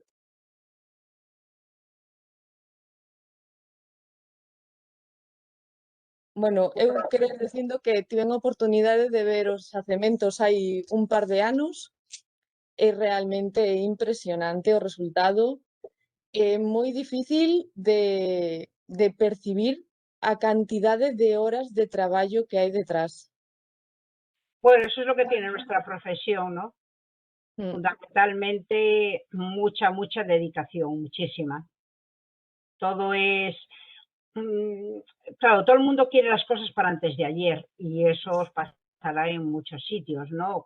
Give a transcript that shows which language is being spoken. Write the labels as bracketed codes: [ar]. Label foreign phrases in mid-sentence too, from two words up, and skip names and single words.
[gl] Bueno, eu quero dicindo que tiven a oportunidade de ver os xacementos hai un par de anos. É realmente impresionante o resultado. É moi difícil de percibir a cantidade de horas de traballo que hai detrás. [es] Bueno, eso es lo que tiene nuestra profesión, ¿no? Fundamentalmente mucha dedicación, muchísima. Todo es, claro, todo el mundo quiere las cosas para antes de ayer y eso os pasará en muchos sitios, ¿no?